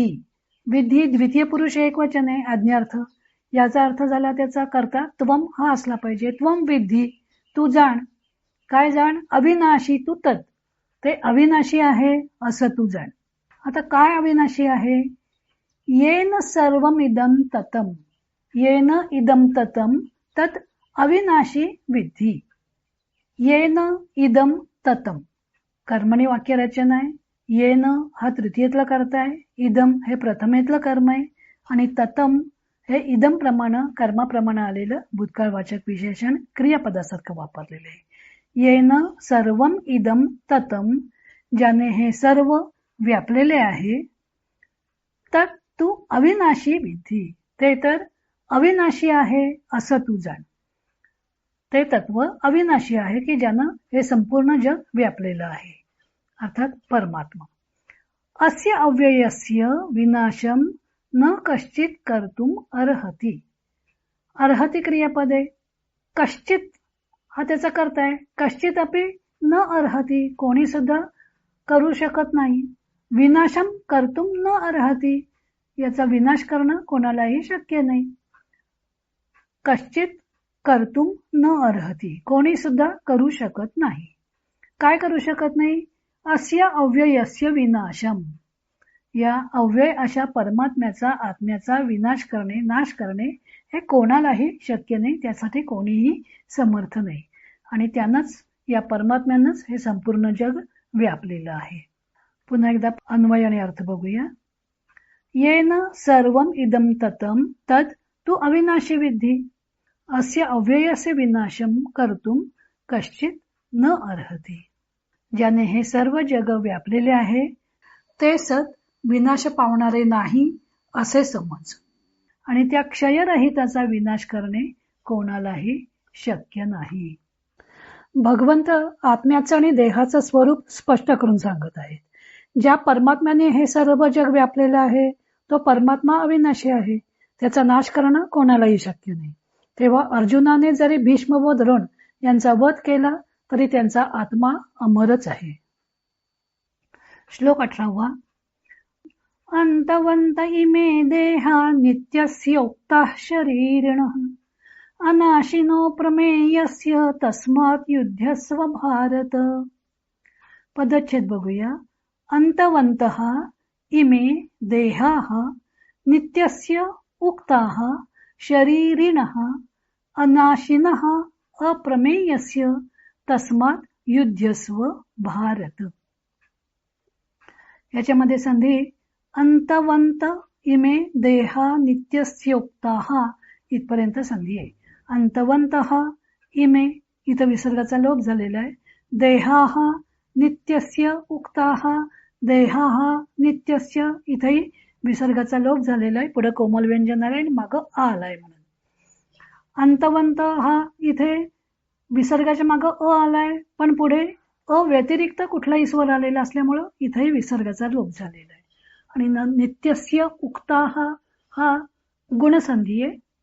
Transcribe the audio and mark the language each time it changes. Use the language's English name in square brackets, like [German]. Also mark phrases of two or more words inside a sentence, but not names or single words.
[Marathi] विधी द्वितीय पुरुष एक वचन आहे, आज्ञार्थ. याचा अर्थ झाला त्याचा कर्ता त्वम हा असला पाहिजे. [Sanskrit] त्वम विधी, [Marathi] तू जाण. काय जाण? अविनाशी तू तद, ते अविनाशी आहे असं तू जाण. आता काय अविनाशी आहे? [Sanskrit] येन सर्वम इदम ततम. येन इदम ततम तत् अविनाशी विधी. येन इदम ततम [Marathi] कर्मणी वाक्यरचना आहे. येन हा तृतीयतला कर्ता आहे, इदम हे प्रथमेतलं कर्म आहे आणि ततम हे इदम प्रमाण कर्माप्रमाणे आलेलं भूतकाळवाचक विशेषण क्रियापदासारखं वापरलेलं आहे. [Sanskrit] येन सर्वम इदम ततम, [Marathi] ज्याने हे सर्व व्यापलेले आहे. तर तू [Sanskrit] अविनाशी विधी, [Marathi] ते तर अविनाशी आहे असं तू जाण. ते तत्व अविनाशी आहे की ज्यानं हे संपूर्ण जग व्यापलेलं आहे. अर्थात परमात्मा. [Sanskrit] अस्य अव्ययस्य विनाशम न कश्चित कर्तुम अर्हति. [Marathi] अर्हति क्रियापद आहे. कश्चित हा त्याचा कर्ता आहे. [Sanskrit] कश्चित अपि न अर्हति, [Marathi] कोणी सुद्धा करू शकत नाही. [Sanskrit] विनाशम कर्तुम न अर्हति, [Marathi] याचा विनाश करणं कोणालाही शक्य नाही. [Sanskrit] कश्चित कर्तुम न अर्हति, [Marathi] कोणी सुद्धा करू शकत नाही. काय करू शकत नाही? [Sanskrit] अस्य अव्ययस्य विनाशम, [Marathi] या अव्यय अशा परमात्म्याचा आत्म्याचा विनाश करणे, नाश करणे हे कोणालाही शक्य नाही. त्यासाठी कोणीही समर्थ नाही. आणि त्यानंच, या परमात्म्यानंच हे संपूर्ण जग व्यापलेलं आहे. पुन्हा एकदा अन्वय आणि अर्थ बघूया. [Sanskrit] येन सर्वम इदम ततम तद तू अविनाशी विद्धी. अस्य अव्ययस्य विनाशम कर्तुम कश्चित न अर्हति. [Marathi] ज्याने हे सर्व जग व्यापलेले आहे ते सत विनाश पावणारे नाही असे समज. आणि त्या क्षयरहिताचा विनाश करणे कोणालाही शक्य नाही. भगवंत आत्म्याचं आणि देहाचं स्वरूप स्पष्ट करून सांगत आहेत. ज्या परमात्म्याने हे सर्व जग व्यापलेलं आहे तो परमात्मा अविनाशी आहे. त्याचा नाश करणं कोणालाही शक्य नाही. तेव्हा अर्जुनाने जरी भीष्म व द्रोण यांचा वध केला तरी त्यांचा आत्मा अमरच आहे. श्लोक 18. [Sanskrit] अंतवंत इमे देहा नित्यस्योक्ताः शरीरिणः अनाशिनो प्रमेयस्य तस्मात् युध्यस्व भारत. [Marathi] पदच्छेद बघूया. [Sanskrit] अंतवंतः इमे देहाः नित्यस्य उक्ताः शरीरिणः अनाशिनः अप्रमेयस्य तस्मात् युध्यस्व भारत. [Marathi] याच्यामध्ये संधी [Sanskrit] अंतवंत इमे देहा नित्यस्योक्ताः [Marathi] इथपर्यंत संधी आहे. [Sanskrit] अंतवंतः इमे, [Marathi] इथं विसर्गाचा लोप झालेला आहे. [Sanskrit] देहाः नित्यस्य उक्ताः, देहाः नित्यस्य, [Marathi] इथेही विसर्गाचा लोप झालेला आहे. पुढे कोमल व्यंजन आलंय आणि मागं आ आलाय म्हणून. अंतवंत हा इथे विसर्गाच्या मागं अ आलाय, पण पुढे अ व्यतिरिक्त कुठलाही स्वर आलेला असल्यामुळं इथेही विसर्गाचा लोप झालेला आहे. आणि [Sanskrit] नित्यस्य उक्ताः [Marathi] हा गुणसंधी आहे.